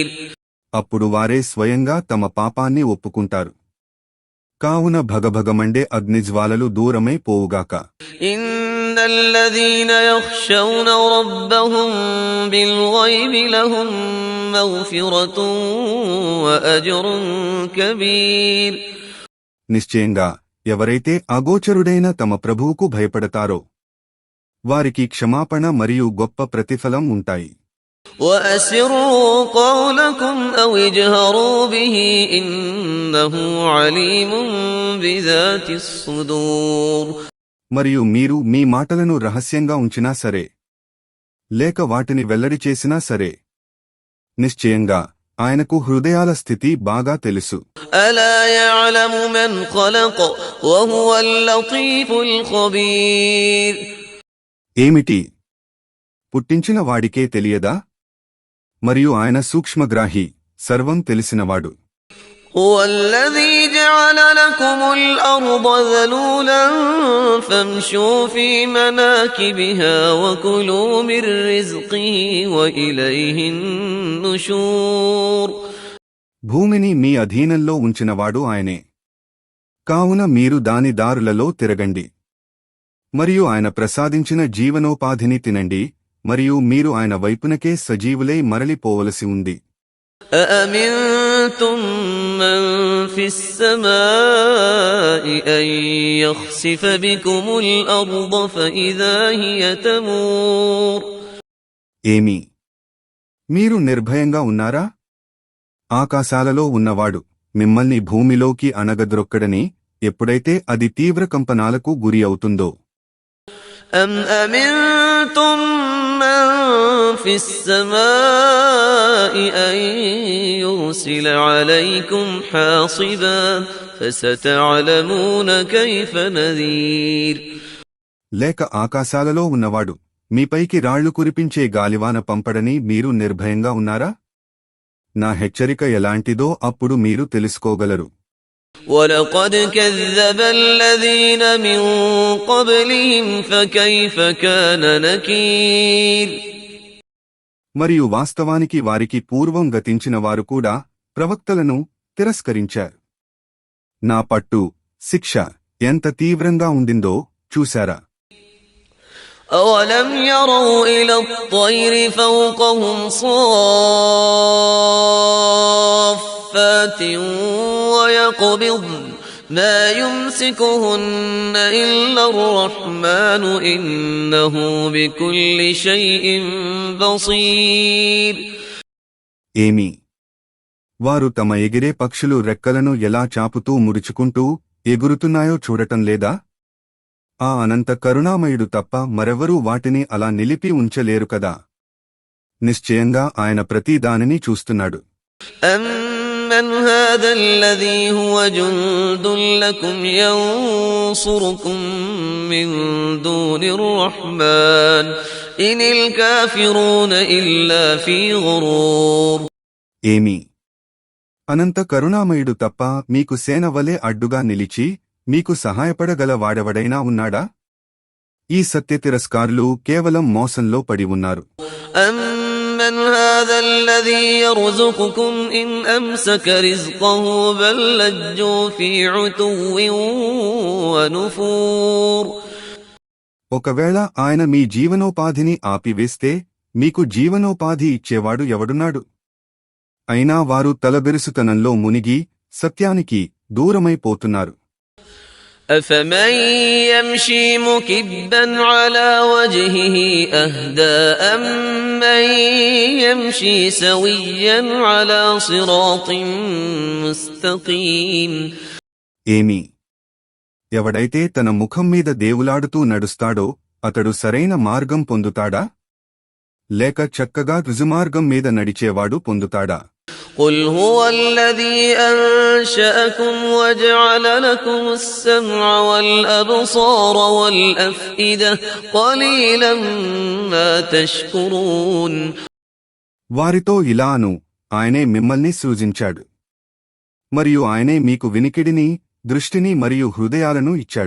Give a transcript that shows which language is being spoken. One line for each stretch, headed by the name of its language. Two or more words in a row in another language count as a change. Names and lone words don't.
Telugu: అప్పుడు వారే స్వయంగా తమ పాపాన్ని ఒప్పుకుంటారు. కావున భగభగమండే అగ్నిజ్వాలలు దూరమై పోవుగాక.
Arabic: إن الذين يخشون ربهم بالغيب لهم مغفرة وأجر كبير.
Telugu: నిశ్చయంగా ఎవరైతే అగోచరుడైన తమ ప్రభువుకు భయపడతారో వారికి క్షమాపణ మరియు గొప్ప ప్రతిఫలం ఉంటాయి.
Arabic: وأسروا قولكم أو اجهروا به إنه عليم بذات الصدور.
Telugu: మరియు మీరు మీ మాటలను రహస్యంగా ఉంచినా సరే లేక వాటిని వెల్లడి చేసినా సరే నిశ్చయంగా ఆయనకు హృదయాల స్థితి బాగా తెలుసు.
Arabic: ألا يعلم من خلق وهو اللطيف الخبير.
Telugu: ఏమిటి, పుట్టించిన వాడికే తెలియదా? మరియు ఆయన సూక్ష్మగ్రాహి, సర్వం తెలిసినవాడు.
Arabic: هو الذي جعل لكم الأرض ذلولا فامشوا في مناكبها وكلوا من رزقه وإليه النشور.
Telugu: భూమిని మీ అధీనంలో ఉంచినవాడు ఆయనే. కావున మీరు దాని దారులలో తిరగండి మరియు ఆయన ప్రసాదించిన జీవనోపాధిని తినండి మరియు మీరు ఆయన వైపునకే సజీవులై మరలిపోవలసి ఉంది.
Arabic: أأمنتم من في السماء أن يخسف بكم الأرض فإذا هي تمور.
Telugu: ఏమి, మీరు నిర్భయంగా ఉన్నారా? ఆకాశాలలో ఉన్నవాడు మిమ్మల్ని భూమిలోకి అణగద్రొక్కడని ఎప్పుడైతే అది తీవ్ర కంపనాలకు గురి అవుతుందో.
Arabic: أم أمنتم من في السماء أن يرسل عليكم حاصبا فستعلمون كيف نذير.
Telugu: లేక ఆకాశాలలో ఉన్నవాడు మీపైకి రాళ్లు కురిపించే గాలివాన పంపడని మీరు నిర్భయంగా ఉన్నారా? నా హెచ్చరిక ఎలాంటిదో అప్పుడు మీరు తెలుసుకోగలరు.
Arabic: ولقد كذب الذين من قبلهم فكيف كان نكير.
Telugu: మరియు వాస్తవానికి వారికి పూర్వం గతించిన వారు కూడా ప్రవక్తలను తిరస్కరించారు. నా పట్టు, శిక్ష ఎంత తీవ్రంగా ఉండిందో చూశారా?
Arabic: أولم يروا إلى الطير فوقهم صافات ويقبضن ما يمسكهن إلا الرحمن إنه بكل شيء بصير.
Telugu: ఏమి, వారు తమ ఎగిరే పక్షులు రెక్కలను ఎలా చాపుతూ ముడుచుకుంటూ ఎగురుతున్నాయో చూడటం లేదా? ఆ అనంత కరుణామయుడు తప్ప మరెవరూ వాటిని అలా నిలిపి ఉంచలేరు కదా. నిశ్చయంగా ఆయన ప్రతి దానిని చూస్తున్నాడు.
Arabic: أمن هذا الذي هو جند لكم ينصركم من دون الرحمن إن الكافرون إلا في غرور.
Telugu: ఏమి, అనంత కరుణామయుడు తప్ప మీకు సేన వలె అడ్డుగా నిలిచి మీకు సహాయపడగల వాడెవడైనా ఉన్నాడా? ఈ సత్యతిరస్కారులు కేవలం మోసంలో పడి ఉన్నారు.
Arabic: أمن هذا الذي يرزقكم إن أمسك رزقه بل لجوا في عتو ونفور.
Telugu: ఒకవేళ ఆయన మీ జీవనోపాధిని ఆపివేస్తే మీకు జీవనోపాధి ఇచ్చేవాడు ఎవడున్నాడు? అయినా వారు తలబెరుసుతనంలో మునిగి సత్యానికి దూరమైపోతున్నారు.
Arabic: أفمن يمشي مكبا على وجهه أهدى أمن يمشي سويا على صراط مستقيم.
Telugu: ఏమి, ఎవడైతే తన ముఖం మీద దేవులాడుతూ నడుస్తాడో అతడు సరైన మార్గం పొందుతాడా? లేక చక్కగా రుజుమార్గం మీద నడిచేవాడు పొందుతాడా?
Arabic: قل هو الذي أنشأكم وجعل لكم السمع والأبصار والأفئدة قليلا ما تشكرون.
Telugu: వారితో ఇలాను, ఆయనే మిమ్మల్ని సృజించాడు మరియు ఆయనే మీకు వినికిడిని, దృష్టిని మరియు హృదయాలను ఇచ్చాడు.